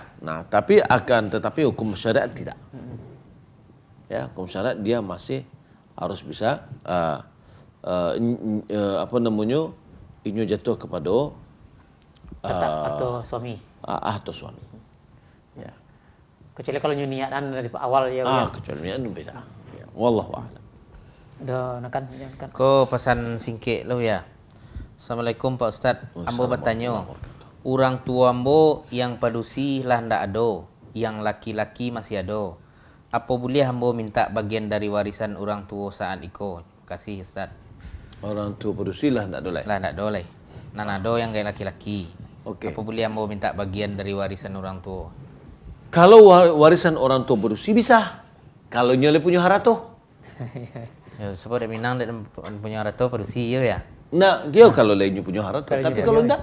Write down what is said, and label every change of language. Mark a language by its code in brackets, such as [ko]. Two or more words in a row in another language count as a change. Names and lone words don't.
[id] Nah, tetapi hukum syariat tidak. Ya, hukum syariat dia masih harus bisa inyo jatuh kepada atau suami. Atau suami. Ya. Kecuali kalau niatan dari awal ya. Kecuali niatan beda. Ya. [ar] والله أعلم. [id] Kan. [min] Ko pesan singkit lo ya. Assalamualaikum Pak Ustaz. Ambo bertanya. Orang tua ambo yang padusi lah ndak ada, yang laki-laki masih ada. Apa boleh ambo minta bagian dari warisan orang tua saat iko? [id] Kasih Ustaz. [min] Orang tua padusi lah ndak boleh. Lah ndak boleh. Nan ada yang kayak laki-laki. [id] Okey. Apa boleh ambo minta bagian dari warisan orang tua? Kalau warisan orang tua padusi bisa. [min] Kalau nyole punya harato. [id] Ya, sebab dia Minang dia punya harato padusi ya. Nah, dia kalau lainnya punya harato, tapi kalau enggak,